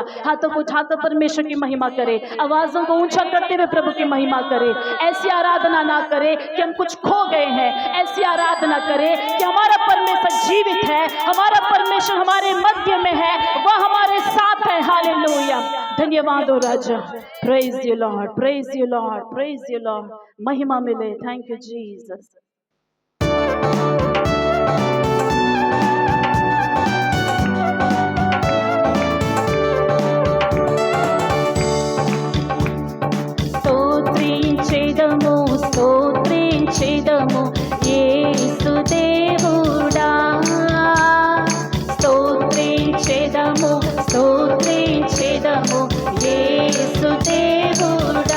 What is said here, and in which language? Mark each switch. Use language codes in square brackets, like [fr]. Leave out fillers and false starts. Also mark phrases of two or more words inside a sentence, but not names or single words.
[hi] हाथों को उठाकर परमेश्वर की महिमा करें, आवाजों को ऊंचा करते हुए प्रभु की महिमा करें। ऐसी आराधना ना करें कि हम कुछ खो गए हैं, ऐसी आराधना करें कि हमारा परमेश्वर जीवित है, हमारा परमेश्वर हमारे मध्य में है, वह हमारे साथ है। हालेलुया। धन्यवाद हो राजा। [en] Praise you Lord, praise you Lord, praise you Lord. [hi] महिमा मिले। [en] thank you Jesus. [te] స్తోత్రించెదము, స్తోత్రించెదము యేసు దేవుడా, స్తోత్రించెదము, స్తోత్రించెదము యేసు దేవుడా।